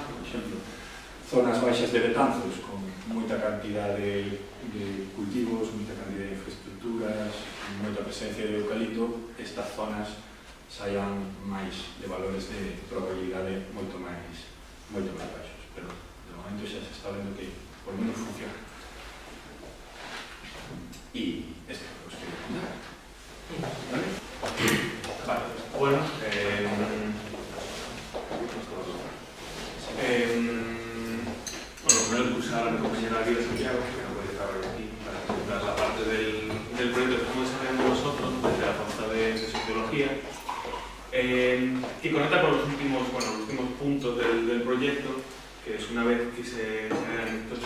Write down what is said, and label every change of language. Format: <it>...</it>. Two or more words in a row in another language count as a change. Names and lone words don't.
<gl>Por exemplo, zonas baixas de Betanzos, con moita cantidad de cultivos, moita cantidad de infraestructuras, moita presencia de eucalipto, estas zonas saian máis de valores de probabilidade moito máis baixos. Pero, de momento, xa se está vendo que,</gl> <es>por lo menos,</es> <gl>funciona. E este é o que os quería contar. ¿Vale?</gl> <es>Vale, bueno, primero pulsar a mi compañera Guida Santiago, que no puede estar hoy aquí, para presentar la parte del proyecto que estamos desarrollando nosotros desde la Facultad de Sociología, que conecta con los últimos puntos del proyecto, que es una vez que se generan</es>